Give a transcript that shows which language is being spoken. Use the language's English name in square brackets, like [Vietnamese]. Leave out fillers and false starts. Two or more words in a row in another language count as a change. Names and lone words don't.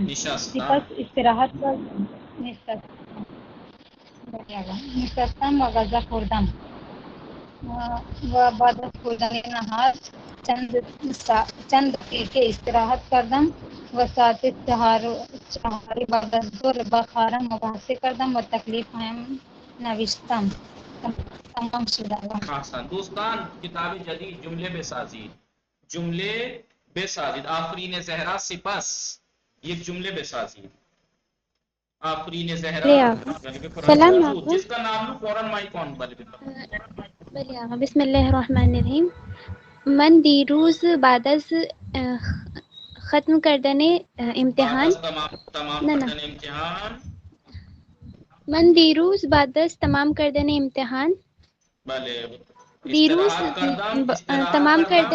[Persian] سپس استراحت نشستم و غذا خوردم و بعد از خوردن نهار چند دقیقه استراحت کردم و ساعت 4 بعد از ظهر با خواهرم مباحثه کردم و تکلیفم نوشتم. تمام شده. احسن. دوستان کتاب جدید جمله بسازید. آفرین زهرا سپس یک جمله بسازید. آفرین زهرا سلام آقا. [Urdu] جس کا نام لو فوراً مائک آن [Persian] بله آقا. [Arabic] بسم الله الرحمن الرحیم. [Persian] من دیروز بعد از ختم کردن امتحان من دیروز بعد از تمام کردن امتحان تمام کردن